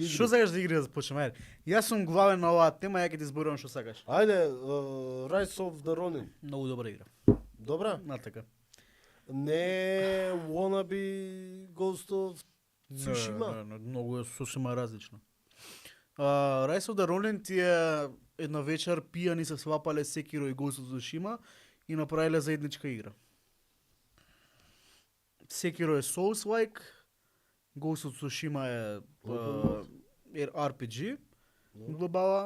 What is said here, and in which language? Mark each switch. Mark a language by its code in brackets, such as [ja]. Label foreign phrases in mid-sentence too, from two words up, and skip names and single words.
[mk] Што сакаш за игри да започнеме? Ајде. Јас сум главен на оваа тема, ја ќе ти зборувам што сакаш. Ајде, [en] Rise of the Ronin. [mk] Многу добра игра. Добра? На така. Не wannabe Ghost of Tsushima. Не, многу е сосема различно. Rise of the Ronin ти е една вечер пијани се свапале Sekiro и Ghost of Tsushima и направиле заедничка игра. Sekiro е Souls-like, Ghost of Tsushima е RPG, глобала.